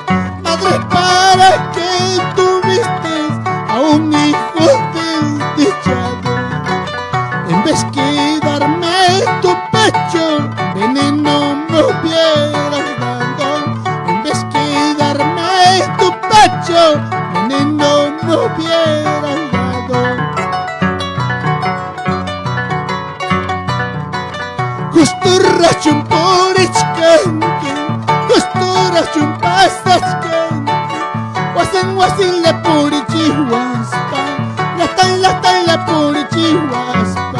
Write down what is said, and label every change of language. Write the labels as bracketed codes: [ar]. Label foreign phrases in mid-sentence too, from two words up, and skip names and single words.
[es] Madre, ¿para qué tuviste a un hijo desdichado? En vez que darme tu pecho, veneno me hubieras dado. En vez que darme tu pecho, veneno me hubieras dado. [qu] Costurra chumporichkanki, costurra chumpasachkanki, wasin la purichihuaspa, la purichihuaspa.